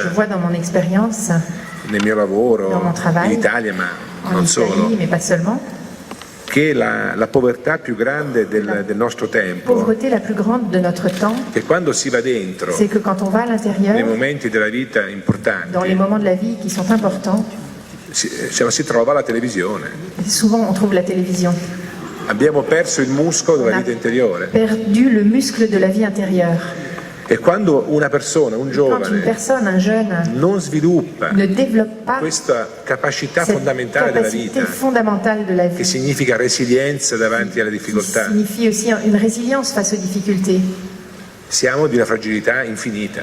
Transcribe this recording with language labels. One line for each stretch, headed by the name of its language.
French: Je vois dans mon expérience,
Italian: nel mio lavoro
French: dans mon travail,
Italian: in Italia, ma
French: en
Italian: non solo,
French: Italie, mais pas seulement,
Italian: che la povertà più grande del nostro tempo,
French: pauvreté la plus grande de notre temps,
Italian: che quando si va dentro
French: c'est que quand on va à
Italian: nei
French: l'intérieur,
Italian: momenti della vita
French: dans les
Italian: importanti,
French: moments de la vie qui sont importants,
Italian: si trova la televisione.
French: souvent on trouve la télévision.
Italian: Abbiamo perso il muscolo
French: On
Italian: della
French: a
Italian: vita interiore.
French: perdu le muscle de la vie intérieure.
Italian: E quando una persona, un
French: Quand une
Italian: giovane,
French: personne, un jeune,
Italian: non sviluppa
French: ne développe pas
Italian: questa capacità
French: cette
Italian: fondamentale della
French: capacité
Italian: vita,
French: fondamentale de la
Italian: che
French: vie,
Italian: significa resilienza davanti alle
French: qui
Italian: difficoltà,
French: signifie aussi une résilience face aux difficultés.
Italian: siamo di una fragilità infinita.